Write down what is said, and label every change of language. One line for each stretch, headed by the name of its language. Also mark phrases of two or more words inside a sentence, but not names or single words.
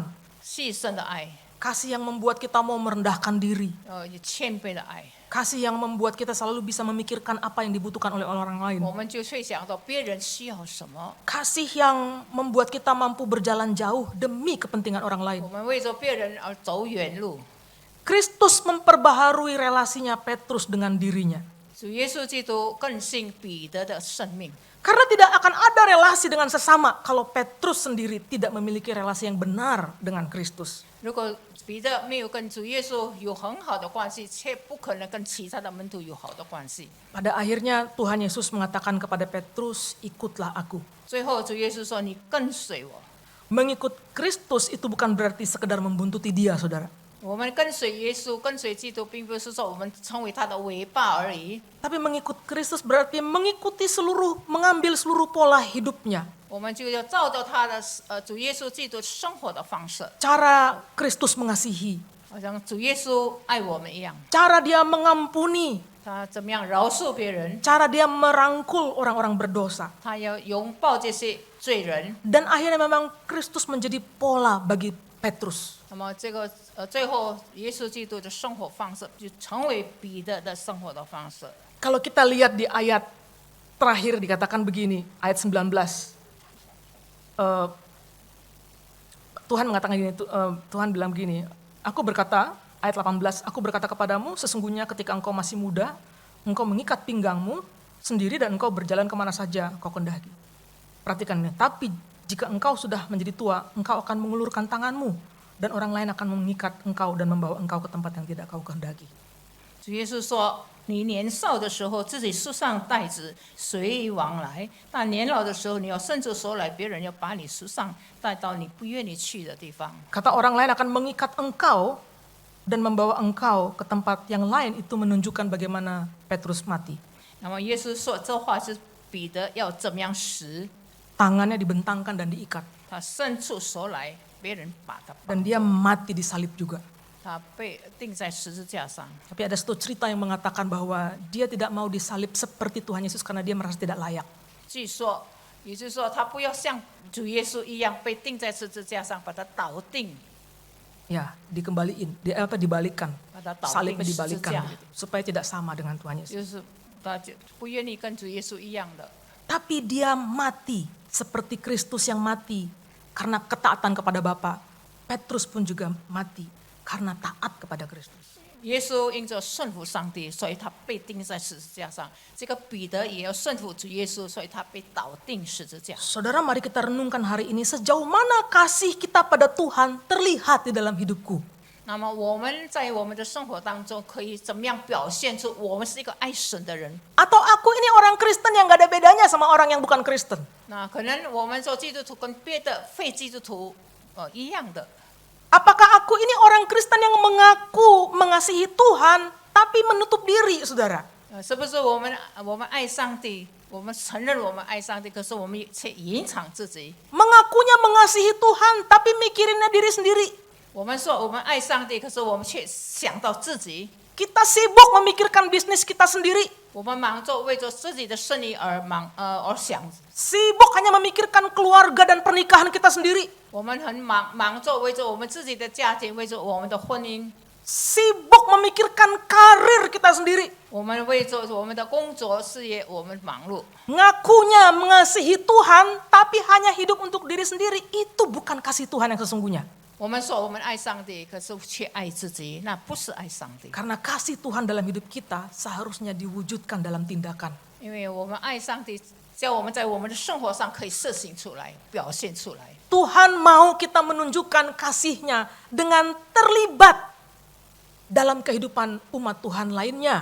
Chinese: 牺牲的爱，
Indonesian: Kasih yang membuat kita mau merendahkan diri.
Chinese: 谦卑的爱。
Indonesian: Kasih yang membuat kita selalu bisa memikirkan apa yang dibutuhkan oleh orang lain.
Chinese: 我们就会想到别人需要什么，
Indonesian: Kasih yang membuat kita mampu berjalan jauh demi kepentingan orang lain.
Chinese: 我们为着别人而走远路。
Indonesian: Kristus memperbaharui relasinya Petrus dengan dirinya.
Chinese: 主耶稣基督更新彼得的生命，
Indonesian: Karena tidak akan ada relasi dengan sesama kalau Petrus sendiri tidak memiliki relasi yang benar dengan Kristus.
Chinese: 如果彼得没有跟主耶稣有很好的关系，却不可能跟其他的门徒有好的关系。
Indonesian: Pada akhirnya Tuhan Yesus mengatakan kepada Petrus, ikutlah aku.
Chinese: 最后主耶稣说：“你跟随我。”
Indonesian: Mengikut Kristus itu bukan berarti sekedar membuntuti dia, saudara.
Chinese: 我们跟随耶稣、跟随基督，并不是说我们成为他的尾巴而已。
Indonesian: Tapi mengikut Kristus berarti mengikuti mengambil seluruh pola hidupnya.
Chinese: 我们就要照着他的主耶稣基督生活的方式，
Indonesian: Cara Kristus mengasihi.
Chinese: 好像主耶稣爱我们一样。
Indonesian: Cara dia mengampuni.
Chinese: 他怎么样饶恕别人？
Indonesian: Cara dia merangkul orang-orang berdosa.
Chinese: 他要拥抱这些罪人。
Indonesian: Dan akhirnya memang Kristus menjadi pola bagi Petrus.
Chinese: 那么这个最后耶稣基督的生活方式就成为彼得的生活的方式。
Indonesian: Kalau kita lihat di ayat terakhir dikatakan begini, ayat 19. Tuhan mengatakan gini, Tuhan bilang begini, aku berkata, ayat 18, aku berkata kepadamu, sesungguhnya ketika engkau masih muda, engkau mengikat pinggangmu sendiri dan engkau berjalan kemana saja kau kehendaki. Perhatikan ini, tapi jika engkau sudah menjadi tua, engkau akan mengulurkan tanganmu dan orang lain akan mengikat engkau dan membawa engkau ke tempat yang tidak kau kehendaki.
Chinese: 主耶稣说：“你年少的时候自己束上带子，随意往来；但年老的时候，你要伸出手来，别人要把你束上，带到你不愿意去的地方。”
Indonesian: Kata orang lain akan mengikat engkau dan membawa engkau ke tempat yang lain, itu menunjukkan bagaimana Petrus mati.
Chinese: 那么耶稣说这话是彼得要怎么样死？
Indonesian: Tangannya dibentangkan dan diikat.
Chinese: 他伸出手来，别人把他绑
Indonesian: Dan dia mati disalib juga.
Chinese: 他被钉在十字架上。
Indonesian: Tapi ada satu cerita yang mengatakan bahwa dia tidak mau disalib seperti Tuhan Yesus karena dia merasa tidak layak.
Chinese: 据说，也就是说，他不要像主耶稣一样被钉在十字架上，把他倒钉，
Indonesian: Ya, dibalikkan.
Chinese: 把他倒
Indonesian: Salibnya
Chinese: 钉十字
Indonesian: dibalikkan
Chinese: 架，
Indonesian: begitu, supaya tidak sama dengan Tuhan Yesus.
Chinese: 就是他就不愿意跟主耶稣一样的。
Indonesian: Tapi dia mati seperti Kristus yang mati karena ketaatan kepada Bapa. Petrus pun juga mati karena taat kepada Kristus.
Chinese: 耶稣因着顺服上帝，所以他被钉在十字架上。这个彼得也要顺服主耶稣，所以他被倒钉十字架。
Indonesian: Saudara, mari kita renungkan hari ini sejauh mana kasih kita pada Tuhan terlihat di dalam hidupku.
Chinese: 那么我们在我们的生活当中，可以怎么样表现出我们是一个爱神的人？
Indonesian: Atau aku ini orang Kristen yang gak ada bedanya sama orang yang bukan Kristen.
Chinese: 那可能我们做基督徒跟别的非基督徒一样的。
Indonesian: Apakah aku ini orang Kristen yang mengaku mengasihi Tuhan tapi menutup diri, saudara?
Chinese: 是不是我们爱上帝，我们承认我们爱上帝，可是我们却隐藏自己。
Indonesian: Mengakunya mengasihi Tuhan tapi mikirinnya diri sendiri.
Chinese: 我们说我们爱上帝，可是我们却想到自己。
Indonesian: Kita sibuk memikirkan bisnis kita sendiri.
Chinese: 我们忙着为着自己的生意而想，
Indonesian: Sibuk hanya memikirkan keluarga dan pernikahan kita sendiri.
Chinese: 我们很忙着为着我们自己的家庭，为着我们的婚姻，
Indonesian: Sibuk memikirkan karir kita sendiri.
Chinese: 我们为着我们的工作事业，我们忙碌。
Indonesian: Ngakunya mengasihi Tuhan tapi hanya hidup untuk diri sendiri. Itu bukan kasih Tuhan yang sesungguhnya.
Chinese: 我们说我们爱上帝，可是却爱自己，那不是爱上帝。
Indonesian: Karena kasih Tuhan dalam hidup kita seharusnya diwujudkan dalam tindakan.
Chinese: 因为我们爱上帝，叫我们在我们的生活上可以实行出来，表现出来。
Indonesian: Tuhan mau kita menunjukkan kasih-Nya dengan terlibat dalam kehidupan umat Tuhan lainnya.